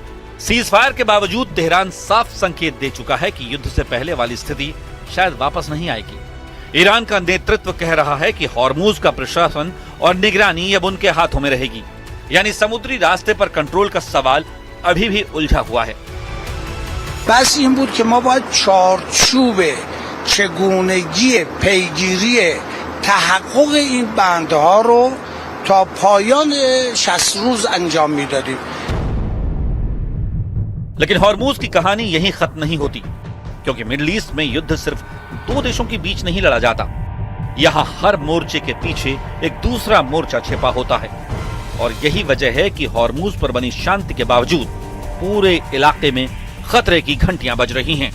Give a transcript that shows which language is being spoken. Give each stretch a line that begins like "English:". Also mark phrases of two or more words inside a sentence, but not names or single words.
English: cease fire
Hindi: के बावजूद तेहरान साफ संकेत दे चुका है कि युद्ध से पहले वाली स्थिति शायद वापस नहीं आएगी। ईरान का नेतृत्व कह रहा है कि हॉर्मुज का प्रशासन और निगरानी अब उनके हाथों में रहेगी। यानी समुद्री रास्ते पर कंट्रोल का सवाल अभी भी उलझा हुआ है।
Persian: بس این بود که ما باید چارچوب چگونگی پیگیری تحقق این بندها رو تا پایان 60 روز انجام میدادیم.
Hindi: लेकिन हॉर्मुज की कहानी यहीं खत्म नहीं होती, क्योंकि मिडिल ईस्ट में युद्ध सिर्फ दो देशों के बीच नहीं लड़ा जाता। यहाँ हर मोर्चे के पीछे एक दूसरा मोर्चा छिपा होता है, और यही वजह है कि हॉर्मुज पर बनी शांति के बावजूद पूरे इलाके में खतरे की घंटियां बज रही हैं।